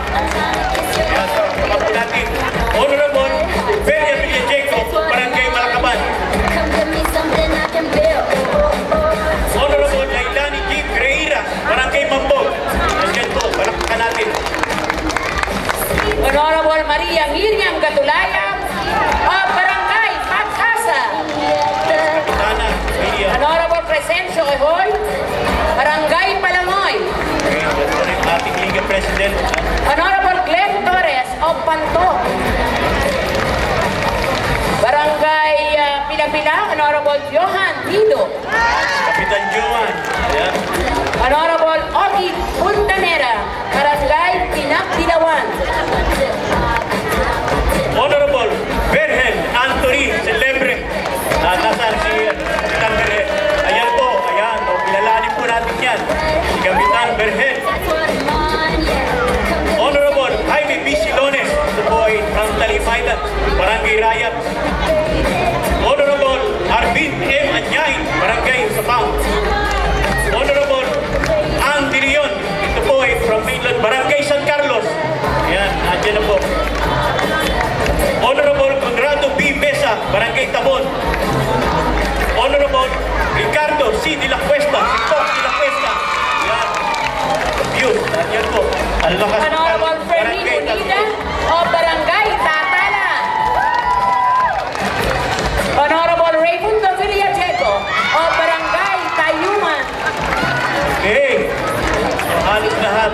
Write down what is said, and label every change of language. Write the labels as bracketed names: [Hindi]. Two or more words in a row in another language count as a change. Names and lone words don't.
[Filipino] Ayan, baka po natin. Honorable Belia Villajeco, Barangay Malakaban. Honorable Lailani G. Greira, Barangay Mambog. Nandiyan po, palakpakan natin. Honorable Maria Miriam Gatulaya of Barangay Pagkasa. Honorable Crescencio Ehoy, Barangay Palangoy. Okay, yan po rin ating Liga President. Honorable Glenn Torres of Panto. Barangay Pilapila, Honorable Johan Dido. Kapitan Johan. Ayan. Honorable Ogi Puntanera, Barangay Pinakdilawan. Honorable Berhen Anthony Celebre. Nasaan si Kapitan Berhen? Ayan po, ayan. O, kilalanin po natin yan. Si Kapitan Berhen. Honorable Jaime B. Silones. Ito po ay from Talimaydan, Barangay Rayat. Honorable Arvin M. Anyain, Barangay Sapang. Honorable Ang Dilion. Ito po ay [English] from mainland, [Filipino] Barangay San Carlos. Ayan, nandiyan na po. Honorable Conrado B. Mesa, Barangay Tabon. Honorable Ricardo C. De La Cuesta, Sipok De La Cuesta. Ayan. View, nandiyan po. Ang lakas ng Honorable Fermin Unida of Barangay Tatala. Honorable Raimundo Villajeco of Barangay Tayuman. Okay. Halos lahat.